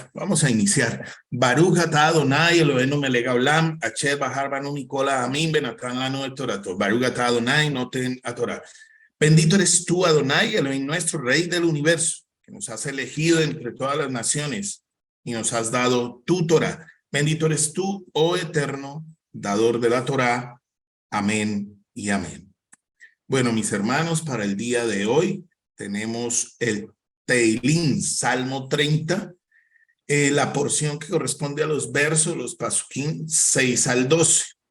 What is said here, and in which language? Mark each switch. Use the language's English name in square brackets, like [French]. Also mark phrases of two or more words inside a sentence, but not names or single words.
[Spanish] Vamos a iniciar. [Hebrew] ברוך אתה אדוני אלוהינו מלך העולם, אשר בחר בנו מכל העמים ונתן לנו את תורתו. ברוך אתה אדוני נותן התורה. [Spanish] Bendito eres tú, [Hebrew] אדוני, אלוהים [Spanish] nuestro, Rey del universo, que nos has elegido entre todas las naciones y nos has dado tu Torah. Bendito eres tú, oh eterno, dador de la Torah. Amén y amén. Bueno, mis hermanos, para el día de hoy tenemos el Teilín, Salmo 30, la porción que corresponde a los versos, los Pasuquín 6 al 12.